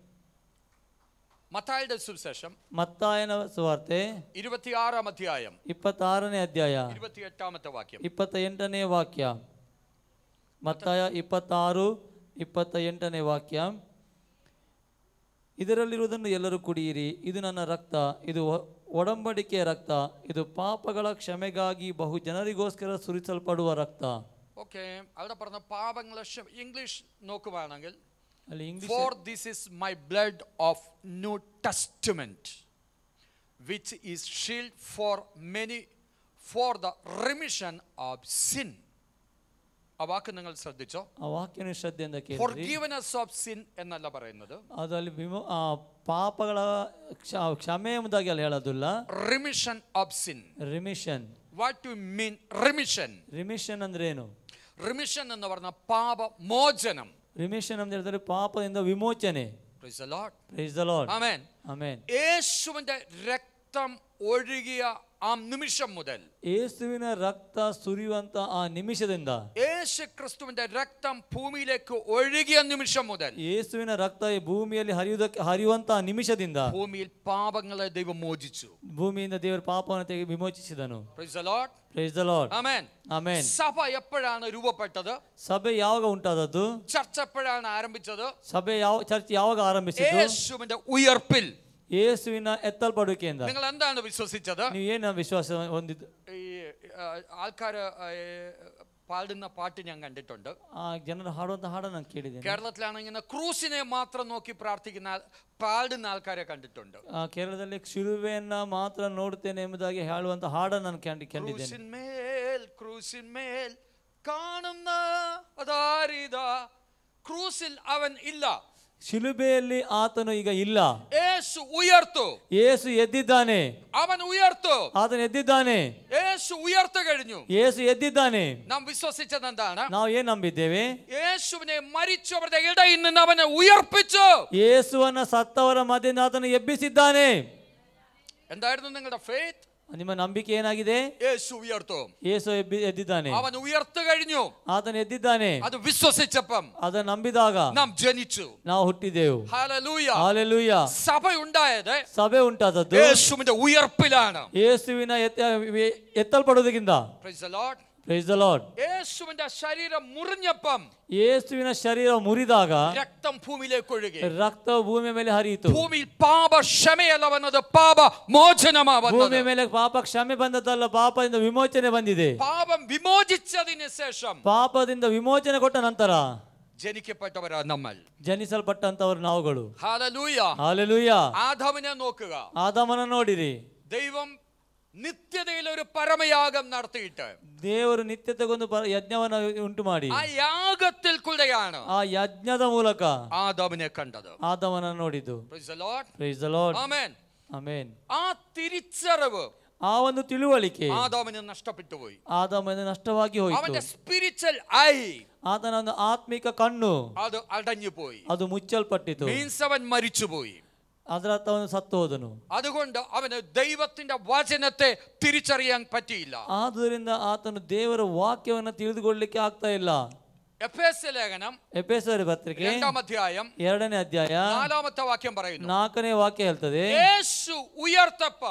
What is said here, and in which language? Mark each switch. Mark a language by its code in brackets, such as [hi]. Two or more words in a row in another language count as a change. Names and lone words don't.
[ml] മത്തായിയുടെ സുവിശേഷം [kn] ಮತ್ತಾಯನ ಸುವಾರ್ತೆ [ml] 26 അധ്യായം [kn] 26ನೇ ಅಧ್ಯಾಯ [ml] 28ാമത്തെ വാക്യം. [kn] 28ನೇ ವಾಕ್ಯ. ಮತ್ತಾಯ 26:28ನೇ ವಾಕ್ಯ. ಇದರಲ್ಲಿರುವುದನ್ನು ಎಲ್ಲರೂ ಕುಡಿಯಿರಿ, ಇದು ನನ್ನ ರಕ್ತ, ಇದು ಒಡಂಬಡಿಕೆಯ ರಕ್ತ, ಇದು ಪಾಪಗಳ ಕ್ಷಮೆಗಾಗಿ ಬಹು ಜನರಿಗೋಸ್ಕರ ಸುರಿಸಲ್ಪಡುವ ರಕ್ತ. [ml] ഓക്കേ, അവിടെ പറഞ്ഞ പാപങ്ങളെ ഇംഗ്ലീഷ് നോക്കുവാണെങ്കിൽ, [kn] ಅಲ್ಲಿ ಇಂಗ್ಲಿಷ್, [en] for this is my blood of new testament which is shed for many for the remission of sin. [ml] ആ വാക്ക് നിങ്ങൾ ശ്രദ്ധിച്ചോ? [kn] ಆ ವಾಕ್ಯನ ಶ್ರದ್ಧೆಯಿಂದ ಕೇಳಿರಿ. [en] Forgiveness of sin [ml] എന്നല്ല പറയുന്നത്. [kn] ಅದಲ್ಲಿ ಪಾಪಗಳ ಕ್ಷಮೆ ಎಂಬುದಾಗಿ ಅಲ್ಲಿ ಹೇಳೋದಿಲ್ಲ. [en] Remission of sin. [kn] ರಿಮಿಷನ್. [en] What do you mean remission? [kn] ರಿಮಿಷನ್ ಅಂದ್ರೆ ಏನು? [ml] Remission എന്ന് പറഞ്ഞാൽ പാപ മോചനം. [kn] ರಿಮಿಷನ್ ಅಂತ ಹೇಳಿದ್ರೆ ಪಾಪದಿಂದ ವಿಮೋಚನೆ. [en] Praise the Lord. Praise the Lord. Amen. Amen. [ml] യേശുവിന്റെ രക്തം ഒഴുകിയ ആ നിമിഷം മുതൽ, [kn] ಯೇಸುವಿನ ರಕ್ತ ಸುರಿಯುವಂತ ಆ ನಿಮಿಷದಿಂದ, [ml] യേശു ക്രിസ്തുവിന്റെ രക്തം ಭೂಮಿയിലേക്ക് ഒഴുകിയ നിമിഷം മുതൽ, [kn] ಯೇಸುವಿನ ರಕ್ತ ಈ ಭೂಮಿಯಲ್ಲಿ ಹರಿಯುವಂತ ನಿಮಿಷದಿಂದ [ml] ഭൂമിയിൽ പാപങ്ങളെ ദൈവം മോചിച്ചു. [kn] ಭೂಮಿಯಿಂದ ದೇವರು ಪಾಪವನ್ನು ವಿಮೋಚಿಸಿದನು. [en] Praise the Lord. Praise the Lord. Amen. Amen. [ml] സഭ എപ്പോഴാണ് രൂപപ്പെട്ടത്? [kn] ಸಭೆ ಯಾವಾಗ ಉಂಟಾದದ್ದು? [ml] ചർച്ച എപ്പോഴാണ് ആരംഭിച്ചത്? [kn] ಚರ್ಚ್ ಯಾವಾಗ ಆರಂಭಿಸಿದ್ದು? [ml] യേശുവിന്റെ ഉയർപ്പിൽ, [kn] ಯೇಸುವಿನ ಎತ್ತಲ್ಪಡುವಿಕೆಯಿಂದ. [ml] നിങ്ങൾ എന്താണ് വിശ്വസിച്ചത്? [kn] ನೀವು ಏನು ವಿಶ್ವಾಸ ಹೊಂದಿದ್ದು? [ml] ഈ ആൾക്കാര് പാടുന്ന പാട്ട് ഞാൻ കണ്ടിട്ടുണ്ട്. [kn] ಆ ಜನರು ಹಾಡುವಂತ ಹಾಡನ್ನು ನಾನು ಕೇಳಿದ್ದೇನೆ. [ml] കേരളത്തിലാണെങ്കിൽ ക്രൂസിനെ മാത്രം നോക്കി പ്രാർത്ഥിക്കുന്ന പാടുന്ന ആൾക്കാരെ കണ്ടിട്ടുണ്ട്. [kn] ಕೇರಳದಲ್ಲಿ ಶಿಲುಬೆಯನ್ನ ಮಾತ್ರ ನೋಡುತ್ತೇನೆ ಎಂಬುದಾಗಿ ಹೇಳುವಂತ ಹಾಡನ್ನು ನಾನು ಕಂಡಿದ್ದೇನೆ. [ml] ക്രൂസിന്മേൽ കാണുന്ന അതാരിതാ, ക്രൂസിൽ അവൻ ഇല്ല. [kn] ಶಿಲುಬೆಯಲ್ಲಿ ಆತನು ಈಗ ಇಲ್ಲ. [ml] യേശു ഉയർത്തു. [kn] യേಸು ಎದ್ದಿದ್ದಾನೆ. [ml] അവൻ ഉയർത്തു. [kn] ಆತನು ಎದ್ದಿದ್ದಾನೆ. [ml] യേശു ഉയർത്തു കഴിഞ്ഞു. [kn] യേಸು ಎದ್ದಿದ್ದಾನೆ. [ml] നാം വിശ്വസിച്ചത് എന്താണ്? [kn] ನಾವು ಏನು ನಂಬಿದ್ದೇವೆ? [ml] യേശുവിനെ മരിച്ചവരുടെ ഇടയിൽ നിന്ന് അവനെ ഉയർപ്പിച്ചു. [kn] ಯೇಸುವನ್ನ ಸತ್ತವರ ಮಧ್ಯದಿಂದ ಆತನು ಎಬ್ಬಿಸಿದ್ದಾನೆ. [ml] എന്തായിരുന്നു നിങ്ങളുടെ ഫെയ്ത്ത്? [kn] ನಿಮ್ಮ ನಂಬಿಕೆ ಏನಾಗಿದೆ? [ml] യേശു ഉയർത്തു. [kn] ಯೇಸು ಎದ್ದಿದ್ದಾನೆ. [ml] അവൻ ഉയർത്തു കഴിഞ്ഞു. [kn] ಆತನು ಎದ್ದಿದ್ದಾನೆ. [ml] ಅದು ವಿಶ್ವസിച്ചപ്പം, [kn] ಅದನ್ನು ನಂಬಿದಾಗ [ml] നാം ജനിച്ചു. [kn] ನಾವು ಹುಟ್ಟಿದೆವು. [ml] ഹല്ലേലൂയ. [kn] ಹಲ್ಲೆಲೂಯಾ. [ml] സഭ ഉണ്ടായത്, [kn] ಸಭೆ ಉಂಟಾದದ್ದು [ml] യേശുവിന്റെ ഉയർപ്പിലാണ്. [kn] ಯೇಸುವಿನ ಎತ್ತಲ್ಪಡುವುದಕ್ಕಿಂತ. [en] Praise the Lord. Praise the Lord. [ml] യേശുവിന്റെ ശരീരം മുറിഞ്ഞപ്പം, [kn] ಯೇಸುವಿನ ಶರೀರ ಮುರಿದಾಗ [ml] രക്തം ഭൂമിയിലേക്ക് ഒഴുകി. [kn] ರಕ್ತ ಭೂಮಿಯ ಮೇಲೆ ಹರಿಯಿತು. [ml] ഭൂമിയിൽ പാപ ക്ഷമയല്ല വന്നത്, പാപ മോചനമാ വന്നത്. [kn] ಭೂಮಿಯ ಮೇಲೆ ಪಾಪ ಕ್ಷಮೆ ಬಂದದ್ದಲ್ಲ, ಪಾಪದಿಂದ ವಿಮೋಚನೆ ಬಂದಿದೆ. [ml] പാപം വിമോചിച്ചതിന് ശേഷം [kn] ಪಾಪದಿಂದ ವಿಮೋಚನೆ ಕೊಟ್ಟ ನಂತರ [ml] ജനിക്കപ്പെട്ടവരാ നമ്മൾ, [kn] ಜನಿಸಲ್ಪಟ್ಟಂತವರು ನಾವುಗಳು. [ml] ഹല്ലേലൂയ. [kn] ಹಲ್ಲೆಲೂಯಾ. [ml] ആദാമിനെ നോക്കുക. [kn] ಆದಾಮನ ನೋಡಿರಿ. [ml] ദൈവം നിത്യതയിൽ ഒരു പരമയാഗം നടത്തിയിട്ട് [kn] ದೇವರು ನಿತ್ಯತೆಗೊಂದು ಯಜ್ಞವನ್ನು ಉಂಟು ಮಾಡಿ [ml] ആ യാഗത്തിൽ കൂടെയാണ് [kn] ಆ ಯಜ್ಞದ ಮೂಲಕ [ml] ആദാമിനെ കണ്ടത്. [kn] ಆದಾಮನ ನೋಡಿದ್ದು. [en] Praise the Lord. Praise the Lord. Amen. Amen. [ml] ആ തിരിച്ചറിവ് [kn] ಆ ಒಂದು ತಿಳುವಳಿಕೆ [ml] ആദാമിന് നഷ്ടപ്പെട്ടു പോയി. [kn] ಆದಾಮನ ನಷ್ಟವಾಗಿ ಹೋಯಿತು. [ml] അവന്റെ [en] spiritual eye, [kn] ಆತನ ಒಂದು ಆತ್ಮಿಕ ಕಣ್ಣು [ml] അത് അടഞ്ഞു പോയി. [kn] ಅದು ಮುಚ್ಚಲ್ಪಟ್ಟಿತು. [ml] മീൻസ് അവൻ മരിച്ചുപോയി. [kn] ಅದರ ಅರ್ಥ ಅವನು ಸತ್ತು ಹೋದನು. [ml] അതുകൊണ്ട് അവന് ദൈവത്തിന്റെ വചനത്തെ തിരിച്ചറിയാൻ പറ്റിയില്ല. [kn] ಆದುದರಿಂದ ಆತನು ದೇವರ ವಾಕ್ಯವನ್ನು ತಿಳಿದುಕೊಳ್ಳಲಿಕ್ಕೆ ಆಗ್ತಾ ಇಲ್ಲ. [ml] എഫേസ്യ ലേഖനം [kn] ಎಫೆಸರ ಪತ್ರಿಕೆ [ml] 2ാം അധ്യായം [kn] 2ನೇ ಅಧ್ಯಾಯ [ml] 4ാമത്തെ വാക്യം പറയുന്നു, [kn] 4ನೇ ವಾಕ್ಯ ಹೇಳ್ತದೆ, [ml] യേശു ഉയർത്തപ്പം